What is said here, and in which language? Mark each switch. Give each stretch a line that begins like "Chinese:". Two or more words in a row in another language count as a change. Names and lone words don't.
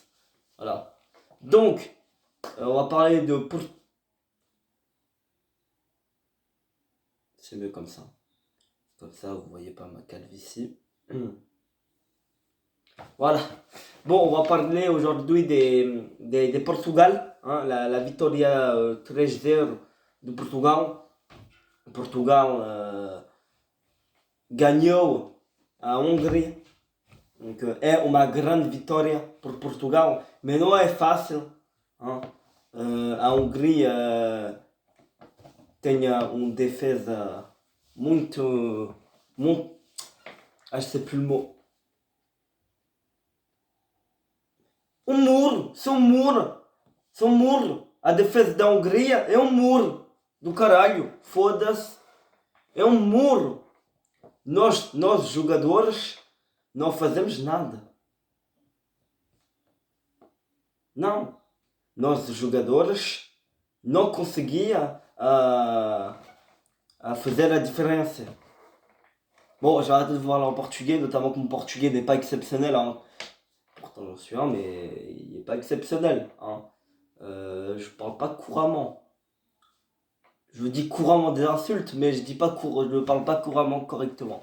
French: Voilà. Donc, on va parler de... C'est mieux comme ça. Comme ça, vous voyez pas ma calvitie. Voilà. Bon, on va parler aujourd'hui des Portugal.
Portuguese: Hein, la Vitória 3-0 do Portugal. Portugal ganhou a Hungria. Donc, é uma grande vitória por Portugal, mas não é fácil. Hein? A Hungria tem uma defesa muito.
French: Ah, je sais plus le mot.
Portuguese: Muro, são muro. São muro. A defesa da Hungria é um muro. Do caralho. Foda-se. É um muro. Nós jogadores, não fazemos nada. Não. Nós jogadores não conseguia fazer a diferença.
French: Bon, j'ai arrêté de vous parler en portugais, notamment que mon portugais n'est pas exceptionnel. Hein. Pourtant j'en suis un, mais il n'est pas exceptionnel. Hein. Je parle pas couramment. Je dis couramment des insultes, mais je ne parle pas couramment correctement.